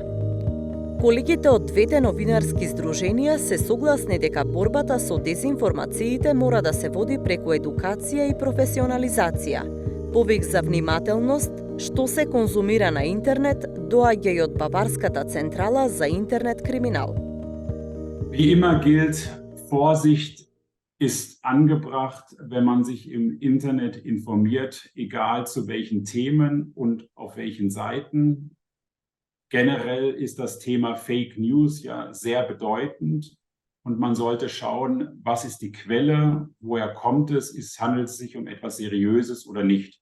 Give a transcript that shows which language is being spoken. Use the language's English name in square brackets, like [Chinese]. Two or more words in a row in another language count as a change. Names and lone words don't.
[Macedonian] Колегите од двете новинарски здруженија се согласни дека борбата со дезинформациите мора да се води преку едукација и професионализација, повик за внимателност, што се конзумира на интернет, доаѓа и од Баварската централа за интернет криминал. [German] Wie immer gilt Vorsicht ist angebracht, wenn man sich im Internet informiert, egal zu welchen Themen und auf welchen Seiten. Generell ist das Thema [English] Fake News [German] ja sehr bedeutend und man sollte schauen, was ist die Quelle, woher kommt es, handelt es sich um etwas Seriöses oder nicht.